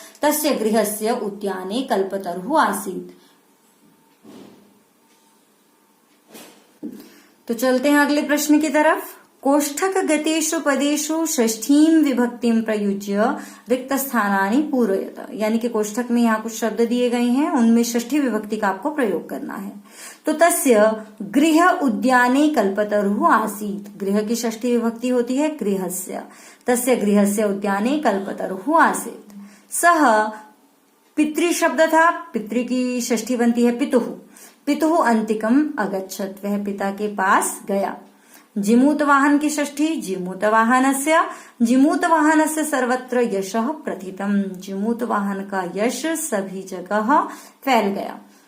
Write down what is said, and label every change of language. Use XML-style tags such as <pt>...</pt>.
<sa>तस्य गृहस्य उद्याने कल्पतरुः आसीत्।</sa> <hi>तो चलते हैं अगले प्रश्न की तरफ।</hi> <sa>कोष्ठक गतेषु पदेषु षष्ठीं विभक्तिं प्रयुज्य रिक्त स्थानानि पूरयत,</sa> <hi>यानी कि कोष्ठक में यहाँ कुछ शब्द दिए गए हैं, उनमें षष्ठी विभक्ति का आपको प्रयोग करना है। तो</hi> <sa>तस्य गृह उद्याने कल्पतरुः आसीत्,</sa> <hi>गृह की षष्ठी विभक्ति होती है गृहस्य।</hi> <sa>तस्य गृहस्य उद्याने कल्पतरुः आसीत्।</sa> <hi>सह पितृ शब्द था, पितृ की षष्ठी बनती है पितुः।</hi> <sa>पितुः अंतिकम अगच्छत,</sa> <hi>वह पिता के पास गया। जिमूत वाहन की षष्ठी जिमूत वाहनस्य,</hi> <sa>जिमूत वाहनस्य सर्वत्र यशः प्रथितम,</sa> <hi>जिमूत वाहन का यश सभी जगह फैल गया।</hi>